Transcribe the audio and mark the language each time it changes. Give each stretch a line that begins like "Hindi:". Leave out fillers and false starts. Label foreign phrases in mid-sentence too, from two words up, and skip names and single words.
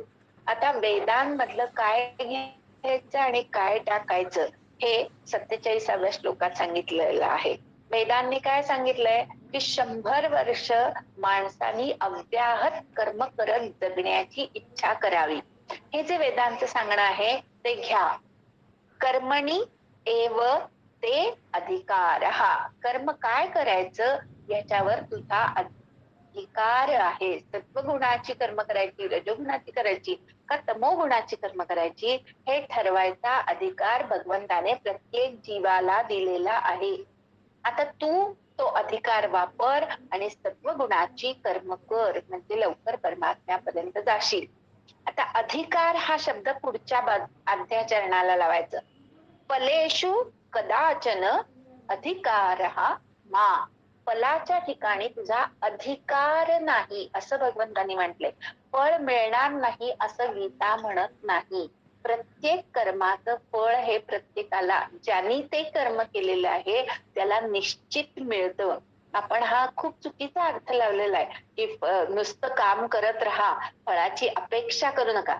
Marathi: आता वेदांमधलं काय घ्यायचं आणि काय टाकायचं हे 47व्या श्लोकात सांगितलेलं आहे. वेदांनी काय सांगितलंय की 100 वर्ष माणसानी अव्याहत कर्म करत जगण्याची इच्छा करावी. हे जे वेदांचं सांगणं आहे ते घ्या.
Sanskrit: कर्मणी एव ते अधिकारः.
Marathi: कर्म काय करायचं याच्यावर तुझा अधिकार आहे. सत्वगुणाची कर्म करायची, रजोगुणाची करायची का तमोगुणाची कर्म करायची हे ठरवायचा अधिकार भगवंताने प्रत्येक जीवाला दिलेला आहे. आता तू तो अधिकार वापर आणि सत्वगुणाची कर्म कर म्हणजे लवकर परमात्म्यापर्यंत जाशील. आता अधिकार हा शब्द पुढच्या अध्याचरणाला लावायचं.
Sanskrit: फलेषु कदाचन अधिकारः मा.
Marathi: फलाच्या ठिकाणी तुझा अधिकार नाही असं भगवंतांनी म्हटलंय. फळ मिळणार नाही असं गीता म्हणत नाही. प्रत्येक कर्माचं फळ हे प्रत्येकाला ज्यांनी ते कर्म केलेलं आहे त्याला निश्चित मिळतं. आपण हा खूप चुकीचा अर्थ लावलेला आहे की नुसतं काम करत राहा, फळाची अपेक्षा करू नका.